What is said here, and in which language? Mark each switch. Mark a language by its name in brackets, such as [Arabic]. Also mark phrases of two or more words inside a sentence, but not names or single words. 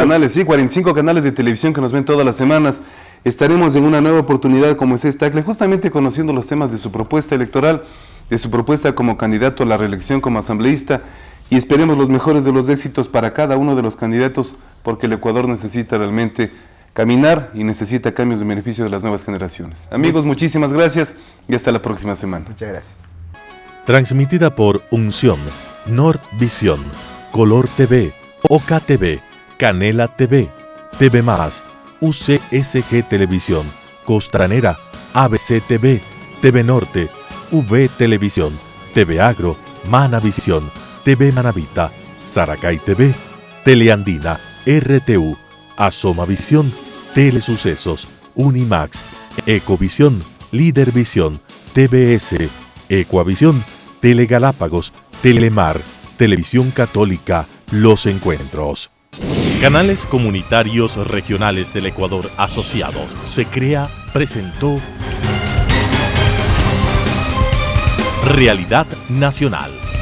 [Spanish] Canales, sí, 45 canales de televisión que nos ven todas las semanas. Estaremos en una nueva oportunidad con Moisés Tagle, justamente conociendo los temas de su propuesta electoral, de su propuesta como candidato a la reelección como asambleísta, y esperemos los mejores de los éxitos para cada uno de los candidatos, porque el Ecuador necesita realmente caminar y necesita cambios de beneficio de las nuevas generaciones. Amigos, muchísimas gracias y hasta la próxima semana. Muchas gracias. Transmitida por Unción, Nordvisión, Color TV, Oca TV, Canela TV, TV+, UCSG Televisión, Costranera, ABC TV, TV Norte, V Televisión, TV Agro, Manavisión, TV Manavita, Saracay TV, Teleandina, RTU, Asomavisión, Telesucesos, Unimax, Ecovisión, Lidervisión, TVS, Ecuavisión, Telegalápagos, Telemar, Televisión Católica, Los Encuentros. Canales Comunitarios Regionales del Ecuador Asociados. Se crea, presentó Realidad Nacional.